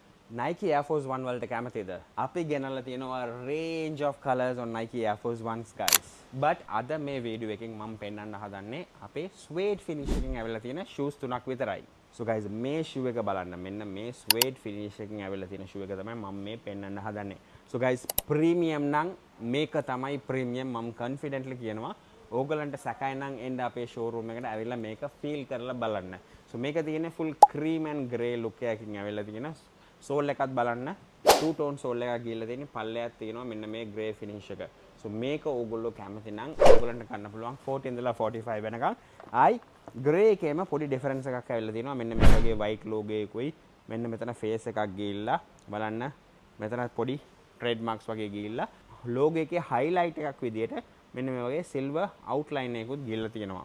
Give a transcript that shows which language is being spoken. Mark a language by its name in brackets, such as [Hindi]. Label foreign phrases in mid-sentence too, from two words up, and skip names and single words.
[Sinhala] Nike Air Force One වලට කැමතිද? අපි ගෙනල්ලා තියෙනවා [English] range of colors on Nike Air Force Ones guys. [Sinhala] But අද මේ වීඩියෝ එකෙන් මම පෙන්වන්න හදන්නේ අපේ [English] suede finish [Sinhala] එකකින් ඇවිල්ලා තියෙන shoes තුනක් විතරයි. [English] So guys [Sinhala] මේ shoe එක බලන්න. මෙන්න මේ [English] suede finish [Sinhala] එකකින් ඇවිල්ලා තියෙන shoe එක තමයි මම මේ පෙන්වන්න හදන්නේ. [English] So guys [Sinhala] premium නම් මේක තමයි premium මම confidently කියනවා. ඕගලන්ට සැකයි නම් එන්න අපේ showroom එකට ඇවිල්ලා මේක feel කරලා බලන්න. So මේක තියෙන්නේ [English] full cream and grey look [Sinhala] එකකින් ඇවිල්ලා තියෙන සෝල් එකත් බලන්න [English] two tone [Sinhala] සෝල් එකක් ගිහලා තියෙන පල්ලයක් තියෙනවා මෙන්න මේ [English] grey finish [Sinhala] එක. So මේක ඕගොල්ලෝ කැමති නම් ඕගොල්ලන්ට ගන්න පුළුවන් 40 ඉඳලා 45 වෙනකන්. ආයි grey එකේම පොඩි difference එකක් ඇවිල්ලා තියෙනවා. මෙන්න මේ වගේ [English] white logo [Sinhala] එකකුයි මෙන්න මෙතන face එකක් ගිහිල්ලා බලන්න මෙතන පොඩි trademarks වගේ ගිහිල්ලා logo එකේ highlight එකක් විදියට මෙන්න මේ වගේ [English] silver outline [Sinhala] එකකුත් ගිහිල්ලා තියෙනවා.